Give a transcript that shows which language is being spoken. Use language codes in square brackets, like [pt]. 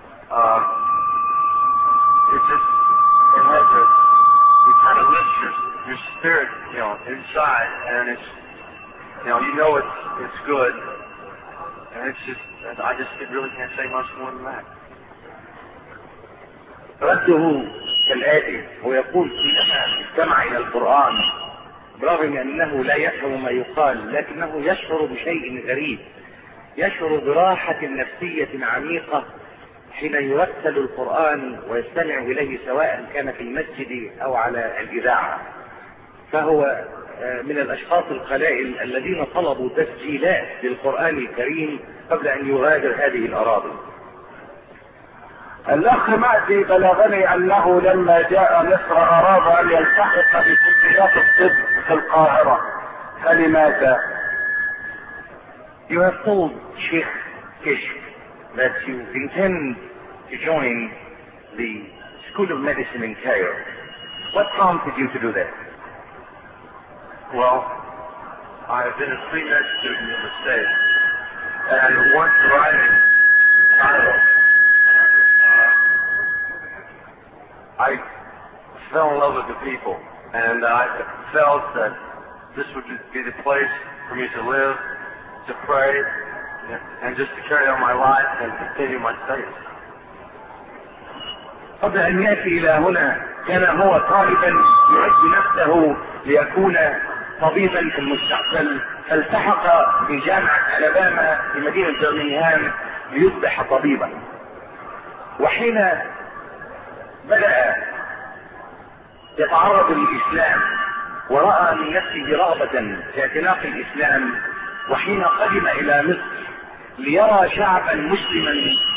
[en] It kind of lifts your spirit, you know, inside, and it's, you know it's good, and it's just, it really can't say much more than that. [ar] رده كالآتي: هو يقول كلما استمع إلى القرآن برغم أنه لا يفهم ما يقال، لكنه يشعر بشيء غريب، يشعر براحة نفسية عميقة حين يرتل القرآن ويستمع إليه سواء كان في المسجد أو على الإذاعة. فهو من الأشخاص القلائل الذين طلبوا تسجيلات للقرآن الكريم قبل أن يغادر هذه الأراضي. الأخ مأتي بلغني أنه لما جاء مصر أراد أن يلتحق بكليات الطب في القاهرة، فلماذا؟ [en] You have told Sheikh Kishk that you intend to join the School of Medicine in Cairo. What prompted you to do that? Well, I have been a pre-med student in the States and once arriving in Cairo, I fell in love with the people, and I felt that this would be the place for me to live, to pray, and just to carry on my life and continue my studies. [ar] قبل أن يأتي إلى هنا كان هو طالبا يعد نفسه ليكون طبيبا في المستقبل، فالتحق في جامعة ألاباما في مدينة برمنغهام ليصبح طبيبا. وحين بدأ يتعرض للإسلام ورأى من نفسه رغبة في اعتناق الإسلام، وحين قدم إلى مصر ليرى شعبا مسلما